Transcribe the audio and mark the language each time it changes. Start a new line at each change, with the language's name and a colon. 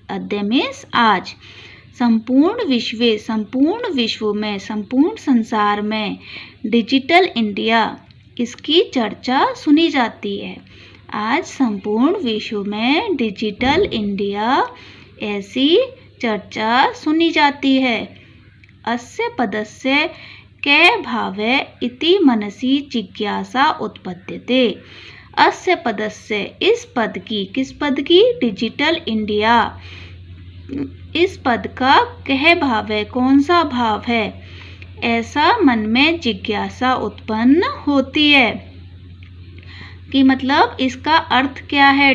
Hindi: अद्य मीन्स आज। संपूर्ण विश्व में, संपूर्ण संसार में डिजिटल इंडिया इसकी चर्चा सुनी जाती है। आज संपूर्ण विश्व में डिजिटल इंडिया ऐसी चर्चा सुनी जाती है।
Sanskrit: अस्य पदस्य कै भावे इति मनसि जिज्ञासा उत्पद्यते। अस्य पदस्य
Hindi: इस पद की, किस पद की? Digital India. इस पद का कह भाव है, कौन सा भाव है? ऐसा मन में जिज्ञासा उत्पन्न होती है कि मतलब इसका अर्थ क्या है?